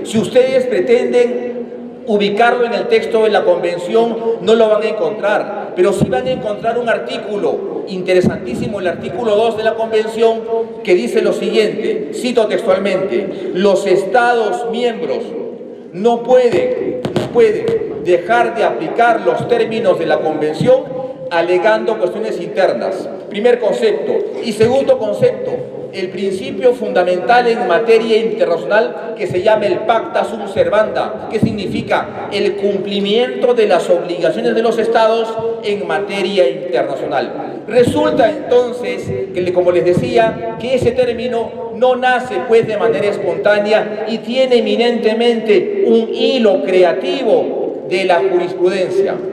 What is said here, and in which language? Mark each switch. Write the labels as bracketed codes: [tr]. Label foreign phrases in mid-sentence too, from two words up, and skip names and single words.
[es] Si ustedes pretenden ubicarlo en el texto de la Convención, no lo van a encontrar, pero sí van a encontrar un artículo interesantísimo, el artículo 2 de la Convención, que dice lo siguiente, cito textualmente: los Estados miembros no pueden dejar de aplicar los términos de la Convención alegando cuestiones internas. Primer concepto. Y segundo concepto, el principio fundamental en materia internacional que se llama el [la] pacta sunt servanda, [es] que significa el cumplimiento de las obligaciones de los estados en materia internacional. Resulta entonces que, como les decía, que ese término no nace pues de manera espontánea y tiene eminentemente un hilo creativo de la jurisprudencia.